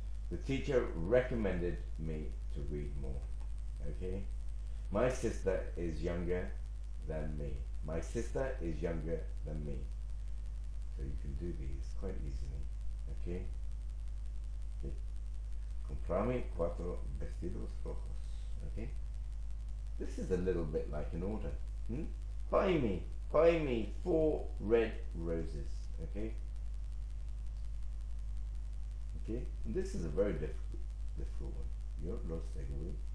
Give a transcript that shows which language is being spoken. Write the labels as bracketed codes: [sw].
[en] The teacher recommended me to read more. Okay? My sister is younger than me. My sister is younger than me. So you can do these quite easily. Okay? Okay. [es] Comprame 4 vestidos rojos. [en] Okay? This is a little bit like an order. Buy me 4 red roses. Okay? Okay? And this is a very difficult one. Yo los seguí.